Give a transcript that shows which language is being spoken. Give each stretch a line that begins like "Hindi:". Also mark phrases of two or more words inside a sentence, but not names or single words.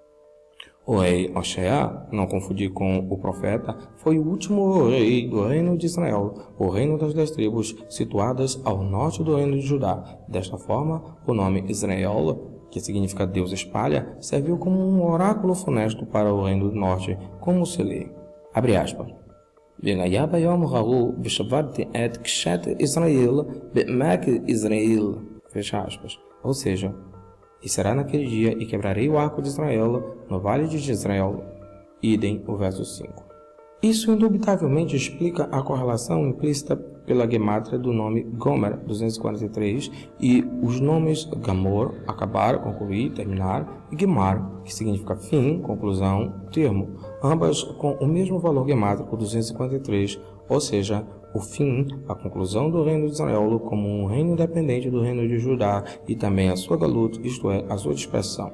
Portuguese: O rei Hoshea, não confundir com o profeta, foi o último rei do reino de Israel, o reino das 10 tribos, situadas ao norte do reino de Judá. Desta forma, o nome Israel, que significa Deus espalha, serviu como um oráculo funesto para o reino do norte, como se lê. Abre aspas.
Hebrew: והיה ביום ההוא ושברתי את קשת ישראל בעמק Israel.
Portuguese: Fecha aspas. Ou seja, e será naquele dia e quebrarei o arco de Israel no vale de Jezreel. Idem, o verso 5. Isso indubitavelmente explica a correlação implícita pela gemátria do nome Gomer, 243, e os nomes Gamor, acabar, concluir, terminar, e Gemar, que significa fim, conclusão, termo, ambas com o mesmo valor gemátrico 253, ou seja, o fim, a conclusão do reino de Israel como um reino independente do reino de Judá e também a sua galut, isto é, a sua dispersão.